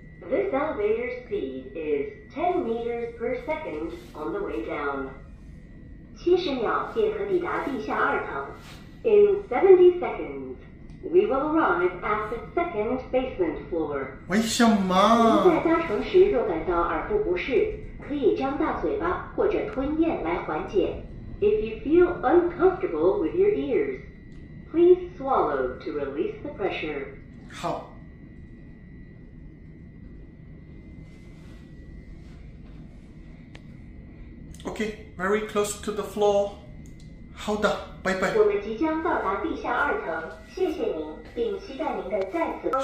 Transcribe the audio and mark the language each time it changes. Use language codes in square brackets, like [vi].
[en] This elevator speed is 10 meters per second on the way down. [zh] 70秒便可抵达地下2层. [en] In 70 seconds, we will arrive at the second basement floor. [zh] 为什么？您在搭乘时若感到耳部不适，可以张大嘴巴或者吞咽来缓解。 [en] If you feel uncomfortable with your ears, please swallow to release the pressure. [zh] 好。 [en] Okay, very close to the floor. [zh] 好的，拜拜。我们即将到达地下2层，谢谢您，并期待您的再次光临。